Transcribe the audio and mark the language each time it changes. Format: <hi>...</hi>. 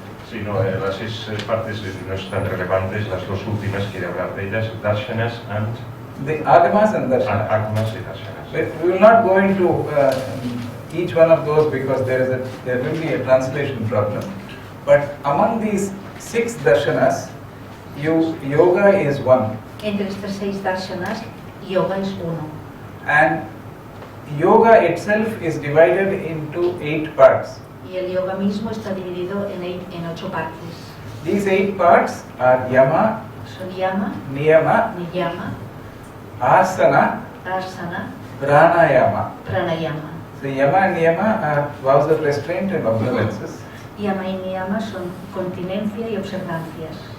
<es>Sí, no, las 6 partes no están relevantes, las 2 últimas quiere hablar de ellas, darshanas and...</es> <en>The agamas and darshanas.</en> <es>Agamas y darshanas.</es> <en>We will not go into each one of those because there will be a translation problem. But among these 6 darshanas, yoga is one.</en> <es>Entre estas 6 darshanas, yoga es uno.</es> <en>And yoga itself is divided into 8 parts.</en> <es>Y el yoga mismo está dividido en 8 partes.</es> <en>These 8 parts are yama,</en> <es>Son yama,</es> <en>niyama,</en> <es>niyama,</es> <en>asana,</en> <es>asana,</es> <en>Pranayama.</en> <es>Pranayama.</es> <en>So Yama and Niyama are vows of restraint and observances.</en> <es>Yama y Niyama son continencia y observancias.</es>